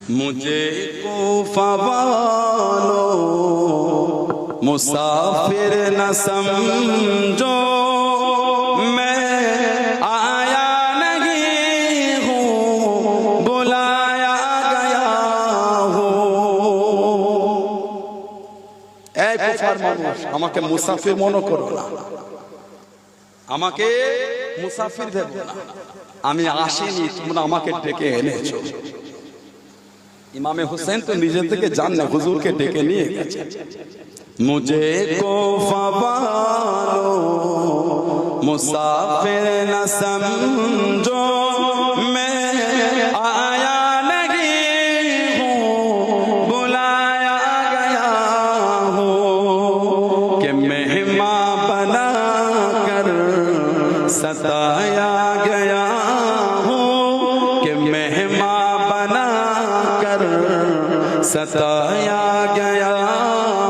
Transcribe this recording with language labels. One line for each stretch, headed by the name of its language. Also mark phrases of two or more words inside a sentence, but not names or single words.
Urdu: مجھے کوفہ والو مسافر نہ سمجھو، میں آیا نہیں ہوں بلایا گیا ہوں۔
Bangla: اے কুফার মানুষ, আমাকে মুসাফির মনে করো না, আমাকে মুসাফির ভেবো না, আমি আসিনি, তোমরা আমাকে ডেকে এনেছো। ইমামে হুসেন তো নিজে থেকে জান না, হুজুরকে ডেকে নিয়ে গেছে।
Urdu: مجھے کوفہ والو مسافر نہ سمجھو, میں آیا نہیں ہوں بلایا گیا ہوں، کہ مہمان بنا کر ستایا گیا ہوں، کہ مہمان بنا کر ستایا گیا हूँ, कि मेहमान बना कर सताया गया